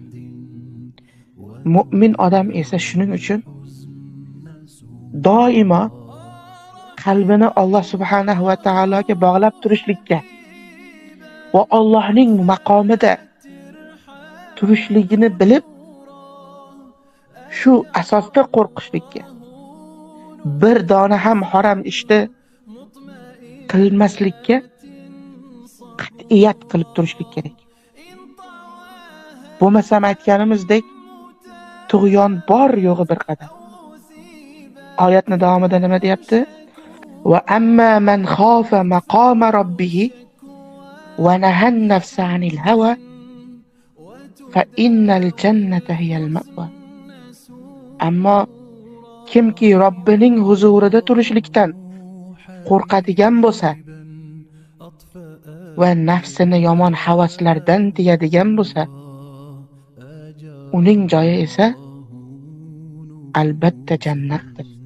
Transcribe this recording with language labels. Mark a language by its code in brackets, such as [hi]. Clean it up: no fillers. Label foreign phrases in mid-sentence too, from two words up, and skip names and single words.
[uz] Mu'min odam esa shuning uchun doimo qalbini Alloh [ar] سبحانه وتعالى [uz] bog'lab turishlikka va Allohning maqomida turishligini bilib, shu asosda qo'rqishlikka, bir dona ham harom ishni qilmaslikka qat'iyat qilib turishlik kerak. Bo'lmasam aytganimizdek, tug'yon bor yo'g'i bir qadam. Oyatning davomida nima deyapti? [ar] وأما من خاف مقام ربه ونهى النفس عن الهوى فإن الجنة هي المأوى. [uz] Ammo kimki Robbining huzurida turishlikdan qo'rqadigan bo'lsa va nafsini yomon havaslardan tiyadigan bo'lsa, uning joyi esa albatta jannatdir.